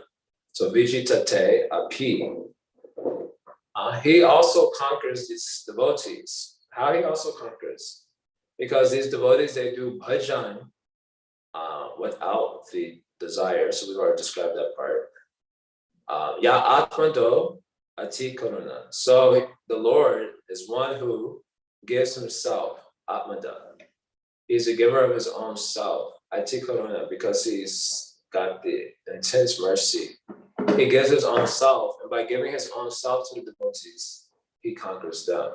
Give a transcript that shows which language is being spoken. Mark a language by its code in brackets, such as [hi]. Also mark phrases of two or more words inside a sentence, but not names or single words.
[en] So [sa] Vijitate api, [en] he also conquers these devotees. How he also conquers? Because these devotees, they do bhajan without the desire. So we've already described that part. [sa] Ya atmado ati karuna. [en] So the Lord is one who gives himself, atmada. He's a giver of his own self, [sa] ati karuna, [en] because he's got the intense mercy. He gives his own self, and by giving his own self to the devotees, he conquers them.